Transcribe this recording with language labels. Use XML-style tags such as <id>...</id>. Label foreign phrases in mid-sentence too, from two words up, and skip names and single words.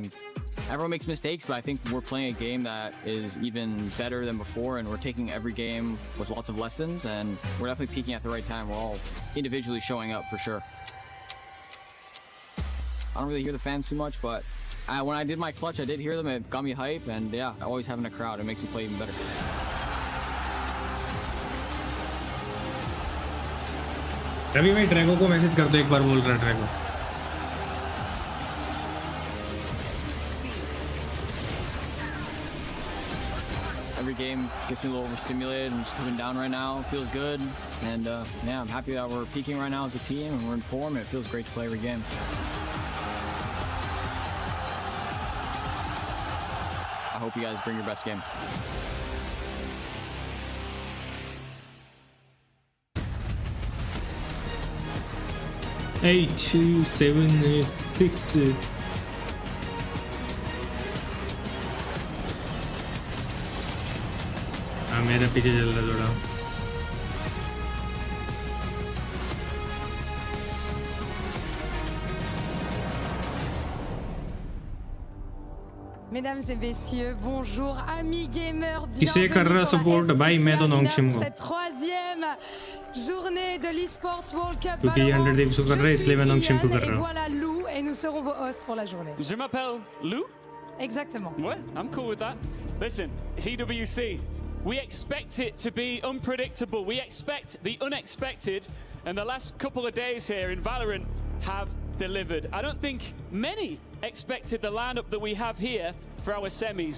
<en>Everyone makes mistakes, but I think we're playing a game that is even better than before, and we're taking every game with lots of lessons, and we're definitely peaking at the right time. We're all individually showing up for sure. I don't really hear the fans too much, but when I did my clutch, I did hear them. It got me hype, and yeah, always having a crowd, it makes me play even better.</en> <hi>रवि भाई ड्रैगो को मैसेज कर दो एक बार. बोल रहा है ड्रैगो.</hi> <en>Every game gets me a little overstimulated. I'm just coming down right now. It feels good. And yeah, I'm happy that we're peaking right now as a team and we're in form. And it feels great to play every game. I hope you guys bring your best game. Eight, 2, 7, 6.</en> <hi>हाँ मेरा पीछे चल रहा थोड़ा.</hi> <fr>Mesdames et messieurs, bonjour amis gamers.</fr> <hi>किसे कर रहा सपोर्ट भाई? मैं तो नॉन्गशिम को.</hi> <fr>Cette troisième journée de l'Esports World Cup.</fr> <hi>क्योंकि 100 Thieves को कर रहा है इसलिए मैं नॉन्गशिम को कर रहा</hi> <fr>Et</fr> <hi>हूँ.</hi> <fr>voilà Lou et nous serons vos hosts pour la journée. Je m'appelle Lou. Exactement. Ouais,</fr> <en>I'm cool with that. Listen, it's EWC. We expect it to be unpredictable. We expect the unexpected, and the last couple of days here in Valorant have delivered. I don't think many expected the lineup that we have here for our semis.</en>